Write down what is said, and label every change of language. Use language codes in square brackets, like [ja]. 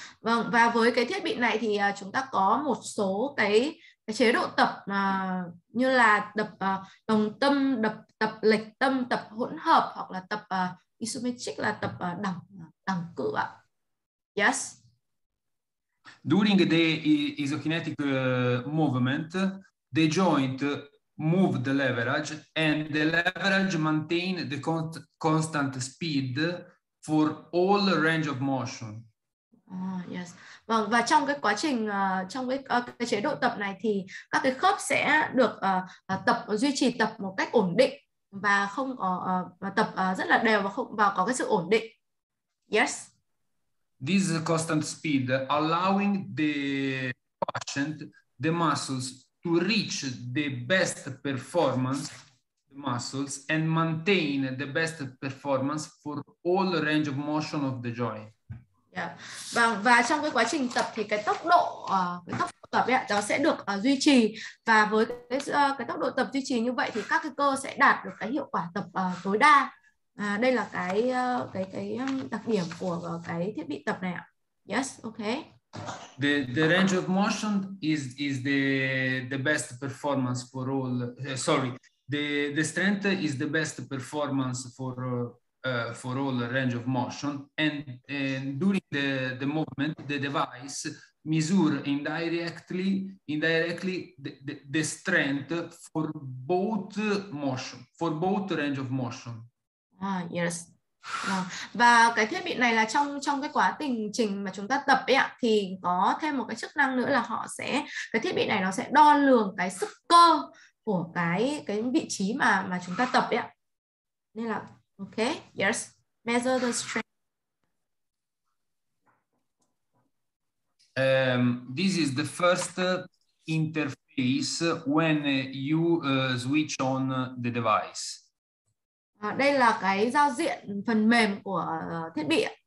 [vi] Vâng, và với cái thiết bị này thì chúng ta có một số cái chế độ tập như là tập đồng tâm, tập lệch tâm, tập hỗn hợp, hoặc là tập isometric là tập đẳng cự ạ. [en] Yes. During the isokinetic movement, the joint move the leverage, and the leverage maintain the constant speed for all range of motion. Yes. [vi] Vâng, và trong cái quá trình trong cái chế độ tập này thì các cái khớp sẽ được duy trì tập một cách ổn định và không có và tập rất là đều và có cái sự ổn định. [en] Yes. This constant speed allowing the patient, the muscles to reach the best performance, the muscles, and maintain the best performance for all range of motion of the joint. Yeah. [vi] Và trong cái quá trình tập thì cái tốc độ tập ấy, nó sẽ được duy trì, và với cái tốc độ tập duy trì như vậy thì các cái cơ sẽ đạt được cái hiệu quả tập tối đa. Đây là cái đặc điểm của cái thiết bị tập này ạ. [en] Yes, okay. The range of motion is the best performance for all. Sorry, the strength is the best performance for all range of motion, and during the movement, the device measure indirectly the strength for both motion, for both range of motion. Yes. [vi] Và cái thiết bị này là trong cái quá trình mà chúng ta tập ấy ạ, thì có thêm một cái chức năng nữa là cái thiết bị này nó sẽ đo lường cái sức cơ của cái vị trí mà chúng ta tập ấy ạ. Nên là [en] okay, yes, measure the strength. This is the first interface when you switch on the device. [vi] Đây là cái giao diện phần mềm của thiết bị.